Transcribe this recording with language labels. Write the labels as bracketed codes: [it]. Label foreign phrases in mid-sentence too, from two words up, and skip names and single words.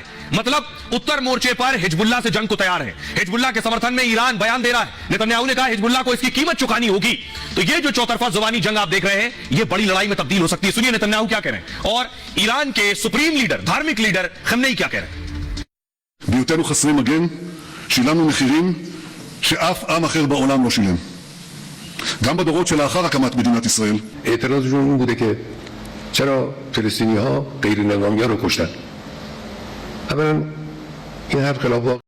[hi] मतलब उत्तर मोर्चे पर हिजबुल्लाह से जंग को तैयार है। हिजबुल्लाह के समर्थन में ईरान बयान दे रहा है। नेतन्याहू ने कहा हिजबुल्लाह को इसकी कीमत चुकानी होगी। तो ये जो चौतरफा जुबानी जंग आप देख रहे हैं, ये बड़ी लड़ाई में तब्दील हो सकती है। सुनिए नेतन्याहू क्या कह रहे हैं और ईरान के [en] supreme leader, [hi] धार्मिक लीडर खमनेई क्या कह रहे हैं। [he] בהיותנו חסרי מגן, שילמנו מחירים שאף עם אחר בעולם לא שילם. גם בדורות שלאחר הקמת מדינת ישראל. [fa] اعتراضشون این بوده که چرا فلسطینی ها غیر نظامی ها رو کشتن. اولا این حرف خلاف